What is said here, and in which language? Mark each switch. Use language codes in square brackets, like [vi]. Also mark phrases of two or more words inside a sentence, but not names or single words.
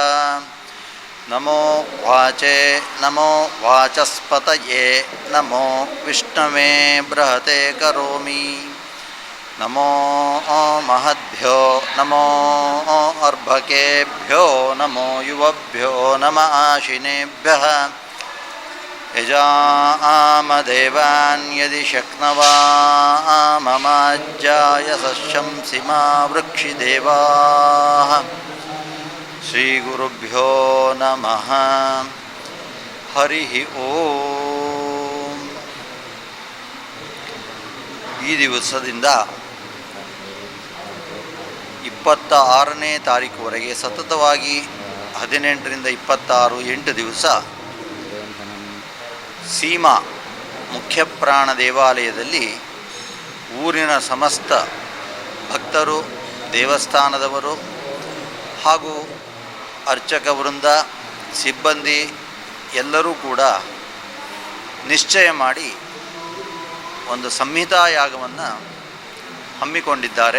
[sa] ನಮೋ ವಾಚೆ ನಮೋ ವಾಚಸ್ಪತಯೇ ನಮೋ ವಿಷ್ಣವೇ ಬೃಹತೆ ಕರೋಮಿ ನಮೋ ಮಹದ್ಭ್ಯೋ ನಮೋ ಅರ್ಭಕೇಭ್ಯೋ ನಮೋ ಯುವಭ್ಯೋ ನಮ ಆಶಿನೇಭ್ಯಃ ಯಜಾಮದೇವಾನ್ ಯದಿ ಶಕ್ನವಾಮಮಾಜ್ಯಾಯ ಸಶಂಸಿ ಮಾ ವೃಕ್ಷಿದೇವಾಃ. ಶ್ರೀ ಗುರುಭ್ಯೋ ನಮಃ. ಹರಿ ಓಂ. [kn] ಈ ದಿವಸದಿಂದ 26ನೇ ತಾರೀಕುವರೆಗೆ ಸತತವಾಗಿ 18ರಿಂದ 26 8 ದಿವಸ ಸೀಮಾ ಮುಖ್ಯ ಪ್ರಾಣ ದೇವಾಲಯದಲ್ಲಿ ಊರಿನ ಸಮಸ್ತ ಭಕ್ತರು, ದೇವಸ್ಥಾನದವರು ಹಾಗೂ ಅರ್ಚಕ ವೃಂದ, ಸಿಬ್ಬಂದಿ ಎಲ್ಲರೂ ಕೂಡ ನಿಶ್ಚಯ ಮಾಡಿ ಒಂದು ಸಂಹಿತಾ ಯಾಗವನ್ನು ಹಮ್ಮಿಕೊಂಡಿದ್ದಾರೆ.